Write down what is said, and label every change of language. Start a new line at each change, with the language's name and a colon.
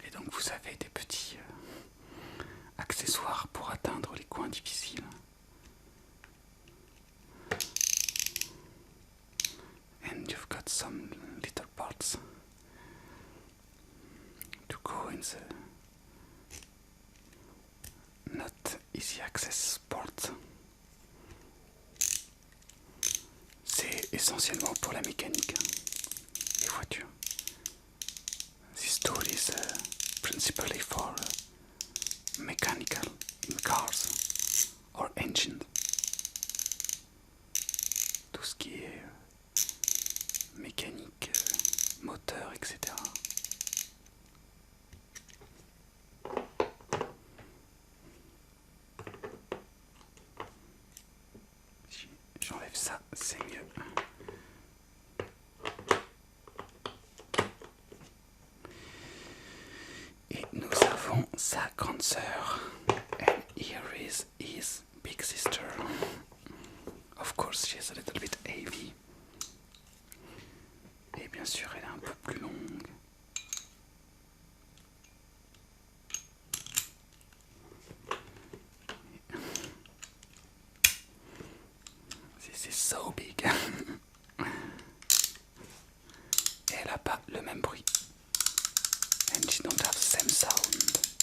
French: Vous avez des petits accessoires pour atteindre les coins difficiles.
English: And you've got some little parts to go in the not easy access part.
French: C'est essentiellement pour la mécanique, les voitures.
English: This tool is principally for mechanical in cars or engines.
French: Tout ce qui est mécanique, moteur, etc. Si j'enlève ça, c'est mieux. Et nous avons sa grande sœur.
English: And here is his big sister. Of course, she's a little bit heavy.
French: Et bien sûr, elle est un peu plus longue.
English: This is so big.
French: Et elle n'a pas le même bruit.
English: And she don't have the same sound.